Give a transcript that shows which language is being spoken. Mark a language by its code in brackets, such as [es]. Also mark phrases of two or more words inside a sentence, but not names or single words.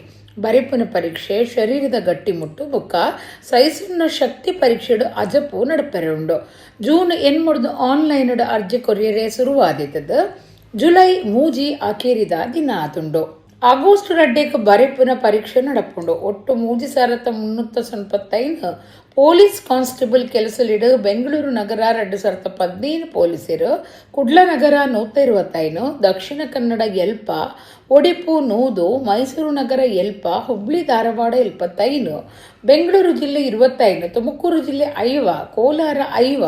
[tcy] ಬರಿಪುನ ಪರೀಕ್ಷೆ, ಶರೀರದ ಗಟ್ಟಿಮುಟ್ಟು ಬೊಕ್ಕ ಸೈಸುನ್ನ ಶಕ್ತಿ ಪರೀಕ್ಷೆಡು ಅಜಪು ನಡಪೆರೆ ಉಂಡು. ಜೂನ್ 8 ಆನ್ಲೈನ್ ಅರ್ಜಿ ಕೊರಿಯರೆ ಶುರುವಾದಿತ್ತದು. ಜುಲೈ ಮೂಜಿ ಆಕೇರಿದ ದಿನ ಆತುಂಡು. ಆಗಸ್ಟ್ 2 ಬರಿಪುನ ಪರೀಕ್ಷೆ ನಡಪುಂಡು. ಒಟ್ಟು 3,395 [en] police constable [tcy] ಕೆಲಸಲಿಡು ಬೆಂಗಳೂರು ನಗರ 2015 ಪೊಲೀಸರು, ಕುಡ್ಲನಗರ 125, ದಕ್ಷಿಣ ಕನ್ನಡ ಎಲ್ಪ, ಒಡಿಪು 100, ಮೈಸೂರು ನಗರ ಎಲ್ಪ, ಹುಬ್ಳಿ ಧಾರವಾಡ 75, ಬೆಂಗಳೂರು ಜಿಲ್ಲೆ 25, ತುಮಕೂರು ಜಿಲ್ಲೆ 5, ಕೋಲಾರ 5,